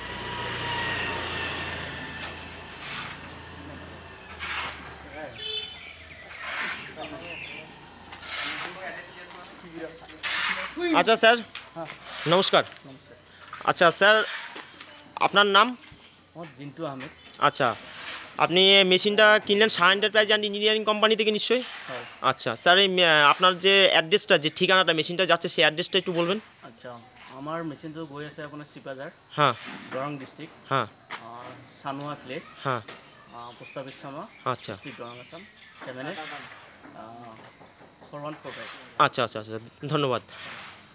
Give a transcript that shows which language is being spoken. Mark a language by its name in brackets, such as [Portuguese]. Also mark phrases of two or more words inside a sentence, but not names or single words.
[Bangla] আচ্ছা স্যার, নমস্কার। আচ্ছা স্যার, আপনার নাম? জিন্টু আহমেদ। আচ্ছা, আপনি মেশিনটা কিনলেন সাহা এন্টারপ্রাইজ [English] and engineering company [Bangla] থেকে নিশ্চয়ই? আচ্ছা স্যার, এই আপনার যে অ্যাড্রেসটা, যে ঠিকানাটা মেশিনটা যাচ্ছে, সেই অ্যাড্রেসটা একটু বলবেন? [Assamese] আচ্ছা, আমার মেশিনটো গৈ আছে আপোনাৰ চিপাঝাৰ, [Bangla] হ্যাঁ [Assamese] দৰং [English] district, [Bangla] হ্যাঁ [Assamese] চানুৱা প্লেচ, [Bangla] হ্যাঁ। [English] post office [Assamese] চানুৱা, [Bangla] আচ্ছা [Assamese] ডিষ্ট্ৰিক্ট দৰং আসাম, 7841445। [Bangla] আচ্ছা আচ্ছা আচ্ছা, ধন্যবাদ।